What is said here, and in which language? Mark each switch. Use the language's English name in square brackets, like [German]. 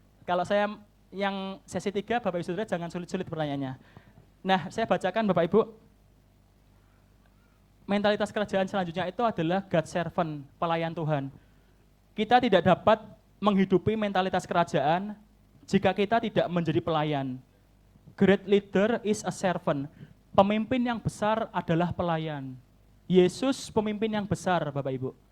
[Indonesian] Kalau saya yang sesi 3, Bapak Ibu Saudara jangan sulit-sulit pertanyaannya. Nah, saya bacakan Bapak Ibu. Mentalitas kerajaan selanjutnya itu adalah God servant, pelayan Tuhan. Kita tidak dapat menghidupi mentalitas kerajaan jika kita tidak menjadi pelayan. [English] Great leader is a servant. [Indonesian] Pemimpin yang besar adalah pelayan. Yesus pemimpin yang besar Bapak Ibu.